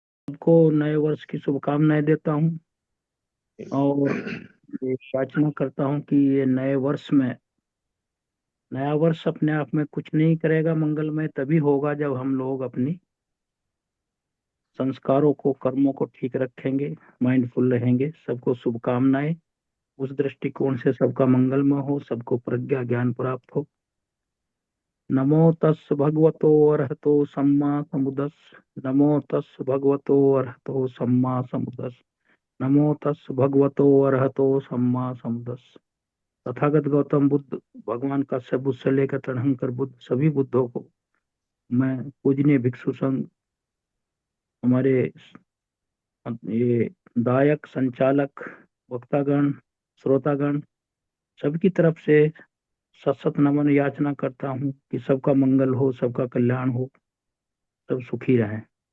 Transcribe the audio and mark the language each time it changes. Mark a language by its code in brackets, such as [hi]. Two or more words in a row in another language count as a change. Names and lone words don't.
[hi] सबको नए वर्ष की शुभकामनाएं देता हूँ और ये याचना करता हूँ कि ये नए वर्ष में, नया वर्ष अपने आप में कुछ नहीं करेगा मंगलमय, तभी होगा जब हम लोग अपनी संस्कारों को, कर्मों को ठीक रखेंगे, माइंडफुल रहेंगे। सबको शुभकामनाएं। उस दृष्टिकोण से सबका मंगलमय हो, सबको प्रज्ञा ज्ञान प्राप्त हो। [pi] नमो तस् भगवतो अरहतो सम्मा समुदस्। नमो तस् भगवतो अरहतो सम्मा समुदस्। नमो तस् भगवतो अरहतो सम्मा समुदस्। [hi] तथागत गौतम बुद्ध भगवान काश्यप बुद्ध से लेकर तड़हंकर बुद्ध, सभी बुद्धों को मैं पूजनीय भिक्षु संघ, हमारे ये दायक, संचालक, वक्तागण, श्रोतागण, सबकी तरफ से सत सत नमन याचना करता हूँ कि सबका मंगल हो, सबका कल्याण हो, सब सुखी रहें।